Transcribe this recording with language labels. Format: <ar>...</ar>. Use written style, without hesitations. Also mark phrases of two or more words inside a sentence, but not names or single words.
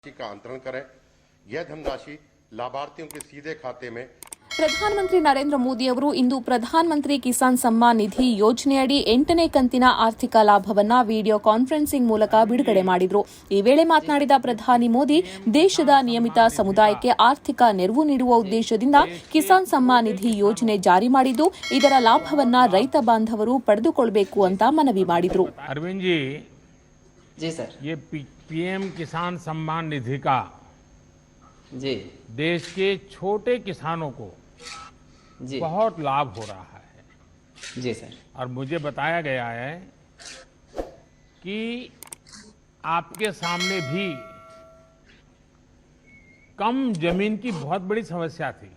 <hi>का अंतरण करें। यह धनराशि लाभार्थियों के सीधे खाते में</hi> <kn>ಪ್ರಧಾನಮಂತ್ರಿ ನರೇಂದ್ರ ಮೋದಿ ಅವರು ಇಂದು ಪ್ರಧಾನಮಂತ್ರಿ ಕಿಸಾನ್ ಸಮ್ಮಾನ್ ನಿಧಿ ಯೋಜನೆಯಡಿ 8ನೇ ಕಂತಿನ ಆರ್ಥಿಕ ಲಾಭವನ್ನು</kn> <en>video conferencing</en> <kn>ಮೂಲಕ ಬಿಡುಗಡೆ ಮಾಡಿದರು. ಈ ವೇಳೆ ಮಾತನಾಡಿದ ಪ್ರಧಾನಿ ಮೋದಿ, ದೇಶದ ನಿಯಮಿತ ಸಮುದಾಯಕ್ಕೆ ಆರ್ಥಿಕ ನೆರವು ನೀಡುವ ಉದ್ದೇಶದಿಂದ ಕಿಸಾನ್ ಸಮ್ಮಾನ್ ನಿಧಿ ಯೋಜನೆ ಜಾರಿ ಮಾಡಿದ್ದು, ಇದರ ಲಾಭವನ್ನು ರೈತ ಬಾಂಧವರು ಪಡೆದುಕೊಳ್ಳಬೇಕು ಅಂತ ಮನವಿ ಮಾಡಿದರು.</kn> <hi>अरविंद जी सर, ये पीएम किसान सम्मान निधि का जी देश के छोटे किसानों को जी बहुत लाभ हो रहा है जी सर। और मुझे बताया गया है कि आपके सामने भी कम जमीन की बहुत बड़ी समस्या थी।</hi>